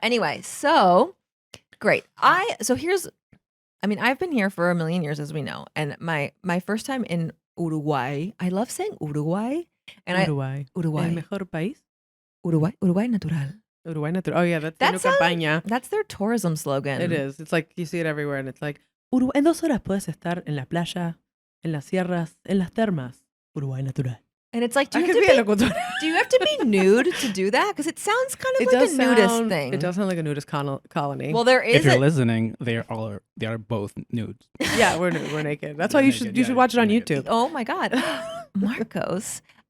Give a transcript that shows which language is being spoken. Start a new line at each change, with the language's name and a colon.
English: Anyway, so great. I've been here for a million years, as we know, and my first time in Uruguay. I love saying Uruguay. And Uruguay. Uruguay.
Spanish: El mejor país. Uruguay natural.
English: Uruguay natural. Oh yeah, that's the new campaña. That's their tourism slogan. It is. It's like you see it everywhere, and it's like Uruguay.
Spanish: En 2 horas puedes estar en la playa, en las sierras, en las termas. Uruguay natural.
English: And it's like, do you have to be nude to do that? Because it sounds kind of like a nudist thing. It does sound like a nudist colony. Well, there is. If you're listening, they are both nudes. Yeah, we're naked. That's why you should watch it on YouTube. Oh my God, Marcos.